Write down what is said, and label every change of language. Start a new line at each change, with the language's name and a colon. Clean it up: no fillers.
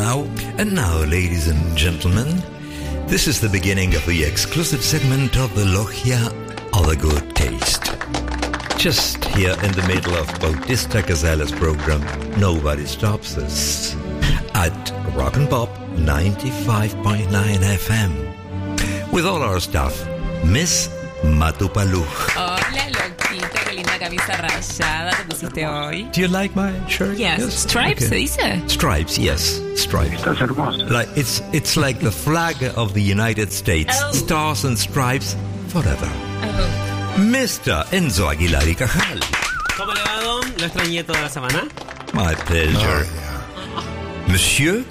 English: And now, ladies and gentlemen, this is the beginning of the exclusive segment of the Loggia of the Good Taste. Just here in the middle of Bautista Casella's program, Nobody Stops Us, at Rock and Pop 95.9 FM. With all our staff, Miss Matupaluch.
Spanish: Hola, Loquita, qué linda camisa rayada te pusiste hoy.
English: Do you like my shirt? Yes. Stripes, okay.
Spanish: Se dice.
English: Stripes, yes. Stripes. That's
Spanish: hermoso.
English: Like, it's like the flag of the United States. Oh. Stars and stripes forever. Oh. Mr.
Spanish: Enzo Aguilar y Cajal. ¿Cómo le va, don? ¿Lo extrañé toda la semana?
English: My pleasure. Monsieur,